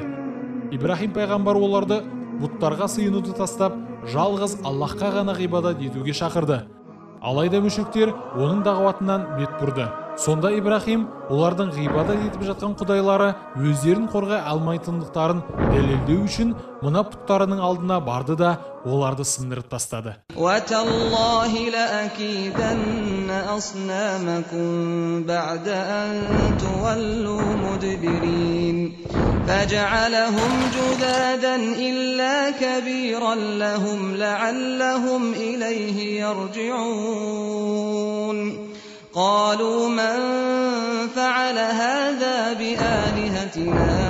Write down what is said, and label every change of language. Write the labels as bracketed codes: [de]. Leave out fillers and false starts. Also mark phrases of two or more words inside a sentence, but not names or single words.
[kk] Ибрахим пайғамбар оларды бұттарға сыйынуды тастап, жалғыз Аллахқа ғана ғибадат етуге шақырды. Алайда мүшриктер оның дағуатынан бет бұрды. Сонда Ибрахим олардың ғибадат етіп жатқан құдайлары өздерін қорғай алмайтындықтарын дәлелдеу үшін мына пұттарының алдына барды да оларды сындырып тастады. [ar] وَتَاللَّهِ لَأَكِيدَنَّ أَصْنَامَكُمْ بَعْدَ أَن تُوَلُّوا مُدْبِرِينَ فَجَعَلَهُمْ جُذَاذًا إِلَّا كَبِيرًا لَهُمْ لَعَلَّهُمْ إِلَيْهِ يَرْجِعُونَ قالوا من فعل هذا بآلهتنا